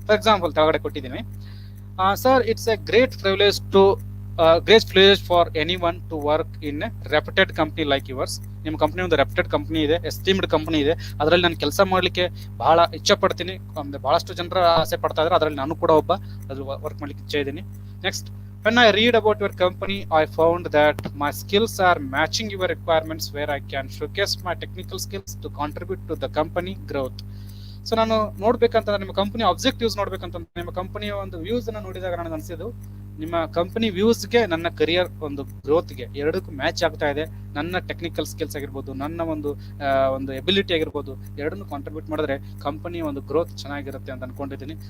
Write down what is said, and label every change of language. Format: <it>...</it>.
<en>for example</en> <kn>ಕೆಳಗಡೆ ಕೊಟ್ಟಿದ್ದೀನಿ,</kn> <en>Sir it's a great privilege for anyone to work in a reputed company like yours.</en> <kn>ನಿಮ್ಮ company ಒಂದು reputed company ಇದೆ, esteemed company ಇದೆ, ಅದರಲ್ಲಿ ನಾನು ಕೆಲಸ ಮಾಡ್ಲಿಕ್ಕೆ ಬಹಳ ಇಚ್ಛೆ ಪಡ್ತೀನಿ. ಬಹಳಷ್ಟು ಜನರ ಆಸೆ ಪಡ್ತಾ ಇದ್ರೆ ಅದರಲ್ಲಿ ನಾನು ಕೂಡ ಒಬ್ಬ ವರ್ಕ್ ಮಾಡ್ಲಿಕ್ಕೆ ಇಚ್ಛೆ ಇದ್ದೀನಿ. Next,</kn> <en>when I read about your company, I found that my skills are matching your requirements where I can showcase my technical skills to contribute to the company growth.</en> <kn>So ನಾನು ನೋಡ್ಬೇಕಂತ ನಿಮ್ಮ company objectives ನೋಡ್ಬೇಕಂತ ನಿಮ್ಮ ಕಂಪನಿಯ ಒಂದು views ಅನ್ನ ನೋಡಿದಾಗ ನನಗೆ ಅನ್ಸಿದ್ದು ನಿಮ್ಮ company ವ್ಯೂಸ್ಗೆ ನನ್ನ ಕರಿಯರ್ ಒಂದು ಗ್ರೋತ್ಗೆ ಎರಡಕ್ಕೂ ಮ್ಯಾಚ್ ಆಗ್ತಾ ಇದೆ. ನನ್ನ ಟೆಕ್ನಿಕಲ್ ಸ್ಕಿಲ್ಸ್ ಆಗಿರ್ಬೋದು, ನನ್ನ ಒಂದು ಎಬಿಲಿಟಿ ಆಗಿರ್ಬೋದು, ಎರಡನ್ನು ಕಾಂಟ್ರಿಬ್ಯೂಟ್ ಮಾಡಿದ್ರೆ ಕಂಪನಿಯ ಒಂದು ಗ್ರೋತ್ ಚೆನ್ನಾಗಿರುತ್ತೆ ಅಂತ ಅನ್ಕೊಂಡಿದ್ದೀನಿ.</kn>